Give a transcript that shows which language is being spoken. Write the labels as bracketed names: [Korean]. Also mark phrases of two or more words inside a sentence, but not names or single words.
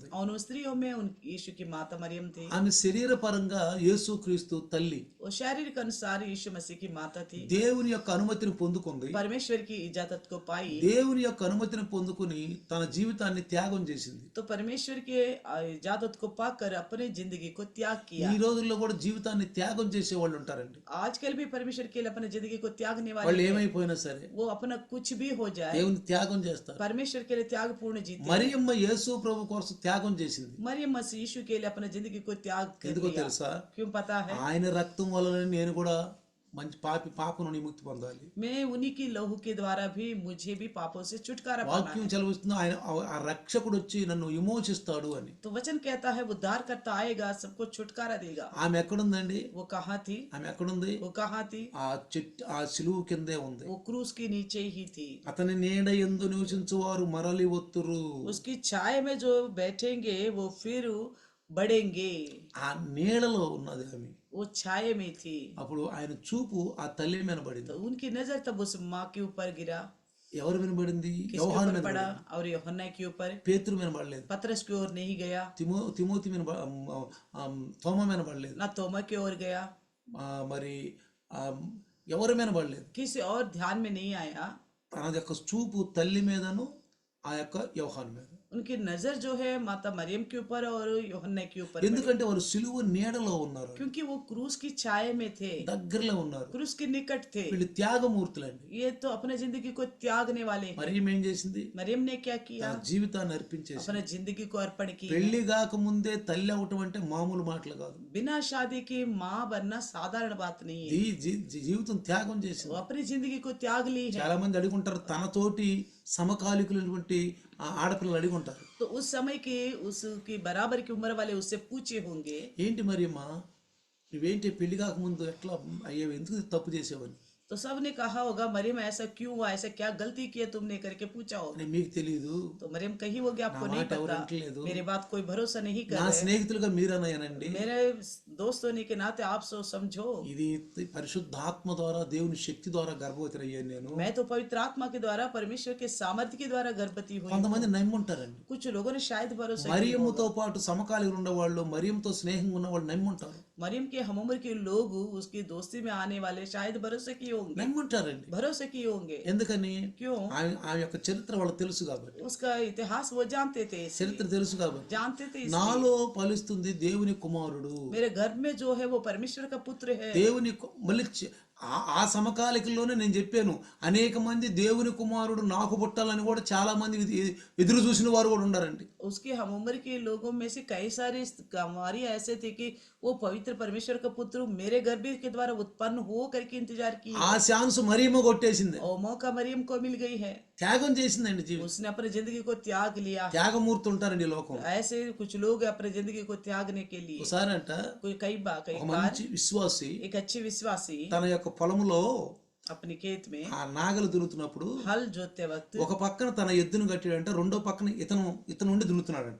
[Hindi] और उन स्त्रियों में उन यीशु की माता मरियम थी। [Telugu] ఆమె శరీరపరంగా యేసుక్రీస్తు తల్లి, [Hindi] वो शारीरिक अनुसार यीशु मसीह की माता थी, [Telugu] దేవుని యొక్క అనుమతిని పొందుకుంది. [Hindi] परमेश्वर की इजाजत को पाई, [Telugu] దేవుని యొక్క అనుమతిని పొందుకుని తన జీవితాన్ని త్యాగం చేసింది. [Hindi] तो परमेश्वर के इजाजत को पाकर अपने जिंदगी को त्याग किया। [Telugu] ఈ రోజుల్లో కూడా జీవితాన్ని త్యాగం చేసే వాళ్ళు ఉంటారండి. [Hindi] आजकल भी परमेश्वर के लिए अपने जिंदगी को त्यागने [Telugu] వాళ్ళు [Hindi] वाले हैं। [Telugu] ఏమైపోయినా సరే [Hindi] वो अपना कुछ भी हो जाए [Telugu] దేవుని త్యాగం చేస్తారు. [Hindi] परमेश्वर के लिए त्याग पूर्ण जीते। [Telugu] మరియమ్మ యేసు ప్రభు కోసం త్యాగం చేసింది. [Hindi] मरियम मसीह यीशु के लिए अपने जिंदगी को त्याग कर [Telugu] ఎందుకో [Hindi] दिया। [Telugu] తెలుసా? [Hindi] क्यों पता है? [Telugu] ఆయన రక్తం వలన నేను కూడా మంచి పాప నుండి ముక్తి పొందాలి. [Hindi] मैं उन्हीं की लहू के द्वारा भी मुझे भी पापों से छुटकारा पाना [Telugu] వాక్యం [Hindi] है। [Telugu] చదివిస్తుంది, ఆయన ఆ రక్షకుడు వచ్చి నన్ను విమోచిస్తాడు అని. [Hindi] तो वचन कहता है उद्धार करता आएगा, सबको छुटकारा देगा। [Telugu] ఆమె ఎక్కడుందండి? [Hindi] वो कहाँ थी? [Telugu] ఆమె ఎక్కడుంది? [Hindi] वो कहाँ थी? [Telugu] ఆ సిలువు కిందే ఉంది. [Hindi] वो क्रूस के नीचे ही थी। [Telugu] అతని నీడ యందు నివసించువారు మరలి వత్తురు. [Hindi] उसकी छाया में जो बैठेंगे वो फिर बढ़ेंगे। [Telugu] ఆ నీడలో ఉన్నది ఆమె. [Hindi] वो छाये में थी, [Telugu] అప్పుడు ఆయన చూపు ఆ తల్లి మీద పడింది. [Hindi] तो उनकी नजर तब उस माँ के ऊपर गिरा। [Telugu] ఎవరి మీద పడింది? [Hindi] किसके [Telugu] యోహాను [Hindi] ऊपर [Telugu] మీద [Hindi] पड़ा? [Telugu] పడింది. [Hindi] और यूहन्ना के ऊपर। [Telugu] పేతురు మీద పడలేదు, [Hindi] पतरस की ओर नहीं गया, [Telugu] తిమోతి మీద తోమ మీద పడలేదు, [Hindi] ना तोमा की ओर गया, [Telugu] మరి ఆ, ఎవరి మీద పడలేదు. [Hindi] किसी और ध्यान में नहीं आया। [Telugu] తన యొక్క చూపు తల్లి మీదను ఆ యొక్క యోహాను మీద. [Hindi] उनकी नजर जो है माता मरियम के ऊपर और यूहन्ना के ऊपर पड़ी। [Telugu] ఎందుకంటే వారు సిలువ నీడలో ఉన్నారు, [Hindi] क्योंकि वो क्रूस की छाया में थे, [Telugu] దగ్గరలో ఉన్నారు. [Hindi] क्रूस के निकट थे। [Telugu] వీళ్ళు త్యాగమూర్తులండి. [Hindi] ये तो अपने जिंदगी को त्यागने वाले हैं। [Telugu] మరియం ఏం చేసింది? [Hindi] मरियम ने क्या किया? [Telugu] తన జీవితాన్ని అర్పించేసి. [Hindi] अपने जिंदगी को अर्पण किया। [Telugu] పెళ్లి కాక ముందే తల్లి అవటం అంటే మామూలు మాటలు కాదు. [Hindi] बिना शादी के माँ बनना साधारण बात नहीं है। [Telugu] జీవితం త్యాగం చేసింది. [Hindi] वो अपनी जिंदगी को त्याग ली है। [Telugu] చాలా మంది అడుగుంటారు, తనతోటి సమకాలికులైనటువంటి ఆడపిల్లలు అడుగుంటారు, [Hindi] तो उस समय के उसकी बराबर की उम्र वाले उससे पूछे होंगे, [Telugu] ఏంటి మరియమ్మా నువ్వేంటి పెళ్లి కాకముందు ఎట్లా అయ్యేవి, ఎందుకు తప్పు చేసేవని. [Hindi] तो सब ने कहा होगा मरियम ऐसा क्यों हुआ, ऐसा क्या गलती किया तुमने करके पूछा होगा। [Telugu] అని మీకు తెలియదు, [Hindi] तो मरियम कही होगी आपको [Telugu] నా [Hindi] नहीं [Telugu] మాట ఎవరు [Hindi] पता, [Telugu] వింటలేదు. [Hindi] मेरे बात कोई भरोसा नहीं कर [Telugu] నా [Hindi] रहे। [Telugu] స్నేహితులుగా మీరన్నాయనండి. [Hindi] मेरे दोस्त होने के नाते आप सो समझो, [Telugu] ఇది పరిశుద్ధాత్మ ద్వారా దేవుని శక్తి ద్వారా గర్భవతి అయ్యాను నేను. [Hindi] मैं तो पवित्र आत्मा के द्वारा परमेश्वर के सामर्थ्य के द्वारा गर्भवती हुई। [Telugu] కొంతమంది నమ్ముంటారండి. [Hindi] कुछ लोगों ने शायद भरोसा किया [Telugu] మరియమ్మతో పాటు సమకాలీకులు ఉన్నవాళ్ళు, మరియంతో స్నేహంగా ఉన్నవాళ్ళు నమ్ముంటారు. [Hindi] मरियम के हम उम्र के लोग उसकी दोस्ती में आने वाले शायद भरोसे किए होंगे, [Telugu] నమ్ముంటారండి. [Hindi] भरोसे किए होंगे। [Telugu] ఎందుకని? [Hindi] क्यों? [Telugu] ఆమె యొక్క చరిత్ర వాళ్ళకి తెలుసు కాబట్టి, [Hindi] उसका इतिहास वो जानते थे, इसलिए। [Telugu] చరిత్ర తెలుసు కాబట్టి. [Hindi] जानते थे इसलिए। [Telugu] నాలో ఫలిస్తుంది దేవుని కుమారుడు. [Hindi] मेरे गर्भ में जो है वो परमेश्वर का पुत्र है। [Telugu] దేవుని మళ్ళీ ఆ సమకాలికల్లోనే నేను చెప్పాను, అనేక మంది దేవుని కుమారుడు నాకు పుట్టాలని కూడా చాలా మంది ఎదురు చూసిన వారు కూడా ఉన్నారండి. [Hindi] उसके हम उम्र के लोगों में से कई सारे हमारी ऐसे थे कि वो पवित्र परमेश्वर का पुत्र मेरे गर्भ के द्वारा उत्पन्न हो करके इंतजार की। [Telugu] ఆ ఛాన్స్ మరియమ్మ కొట్టేసింది, [Hindi] और मौका मरियम को मिल गई है। [Telugu] త్యాగం చేసిందండి. [Hindi] उसने अपनी जिंदगी को त्याग लिया। [Telugu] త్యాగమూర్తి ఉంటారండి ఈ లోకం. [Hindi] ऐसे कुछ लोग अपनी जिंदगी को त्यागने के लिए। [Telugu] ఒకసారి అంట [Hindi] कोई कई [Telugu] ఒక [Hindi] बार [Telugu] మంచి విశ్వాసి [Hindi] एक अच्छे विश्वासी [Telugu] తన యొక్క పొలములో [Hindi] अपने खेत में [Telugu] ఆ నాగలు దున్నుతున్నప్పుడు [Hindi] हल जोतते वक्त [Telugu] ఒక పక్కన తన ఎద్దును కట్టాడంటే రెండో పక్కన ఇతను ఉండి దున్నుతున్నాడంట.